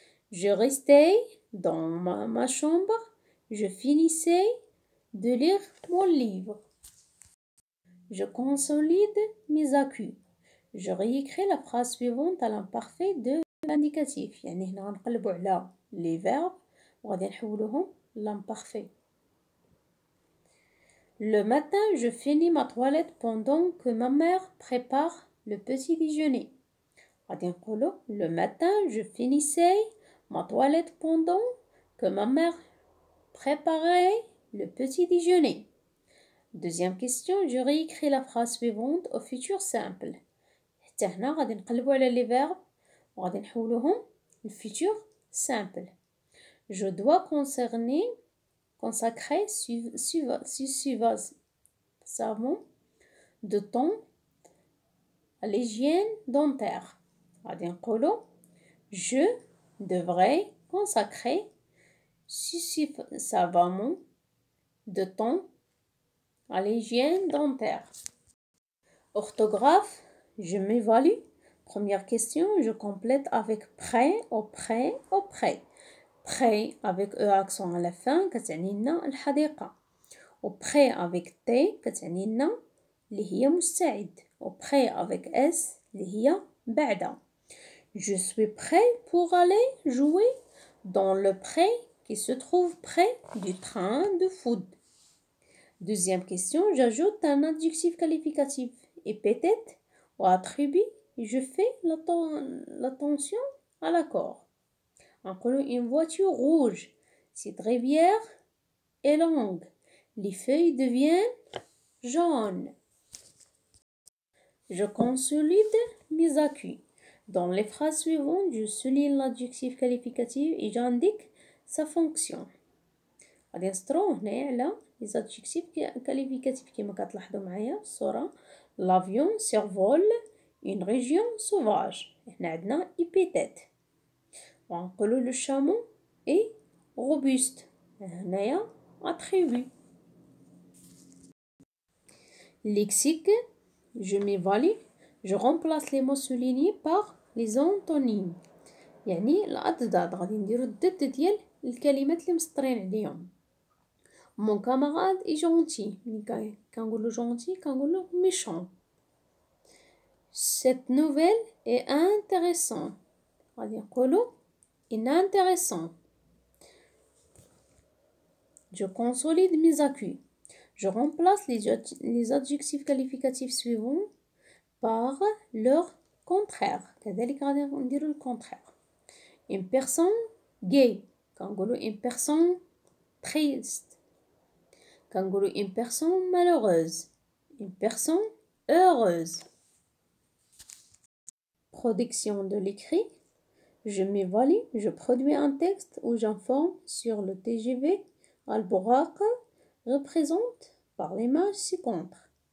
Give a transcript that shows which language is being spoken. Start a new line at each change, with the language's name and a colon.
French: Je restais dans ma chambre, je finissais de lire mon livre. Je consolide mes accus. Je réécris la phrase suivante à l'imparfait de l'indicatif.
Arabic: يعني هنا غنقلبوا على les verbes وغادي نحولوهم l'imparfait.
French: Le matin, je finis ma toilette pendant que ma mère prépare le petit déjeuner. Le matin, je finissais ma toilette pendant que ma mère préparait le petit déjeuner. Deuxième question, je réécris la phrase suivante au futur simple.
Arabic: حتى هنا غادي نقلبوا على les verbes وغادي نحولوهم le futur simple.
French: Je dois consacrer suffisamment de temps à l'hygiène dentaire. Je devrais consacrer suffisamment de temps à à l'hygiène dentaire. Orthographe, je m'évalue. Première question, je complète avec près, auprès, auprès. près avec E accent à la fin كتعني لنا الحديقة.
Arabic: auprès avec T كتعني لنا اللي هي مستعد.
French: auprès avec S اللي هي بعد. Je suis prêt pour aller jouer dans le pré qui se trouve près du train de foot. Deuxième question, j'ajoute un adjectif qualificatif épithète ou attribut et je fais l'attention à l'accord. Une voiture rouge, cette rivière est longue, les feuilles deviennent jaunes. Je consolide mes acquis. Dans les phrases suivantes, je souligne l'adjectif qualificatif et j'indique sa fonction.
Arabic: غادي نسطرو هنايا على les adjectifs qualificatifs كما كتلاحظوا معايا في الصورة.
French: l'avion survole une région sauvage.
Arabic: هنا عندنا épithète.
French: ونقولوا le chameau est robuste. هنايا attribut. lexique, je m'évalue. Je remplace les mots soulignés par les antonymes.
Arabic: يعني الأضداد غادي نديرو الضد ديال الكلمات اللي مسطرين عليهم.
French: Mon camarade est gentil. كنقولو gentil كنقولو méchant. Cette nouvelle est intéressante.
Arabic: غادي نقولو inintéressant.
French: Je consolide mes acquis. Je remplace les adjectifs qualificatifs suivants par leur contraire.
Arabic: كذلك غادي نديرو le contraire.
French: Une personne gay. كنقولو une personne triste. كنقولو une personne malheureuse. Une personne heureuse. Production de l'écrit. Je m'évalue. Je produis un texte où j'informe sur le TGV Al-Bouraq représente par l'image ci-contre.